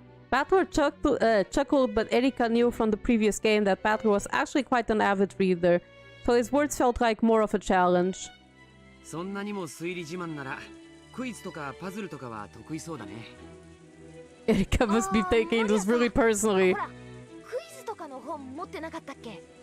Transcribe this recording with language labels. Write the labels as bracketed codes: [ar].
[en] Battler chuckled, but Erika knew from the previous game that Battler was actually quite an avid reader, so his words felt like more of a challenge. [ja] そんなにも推理自慢ならクイズとかパズルとかは得意そうだね。 [en] Erika must be taking this really personally. [ja] クイズとかの本持ってなかったっけ？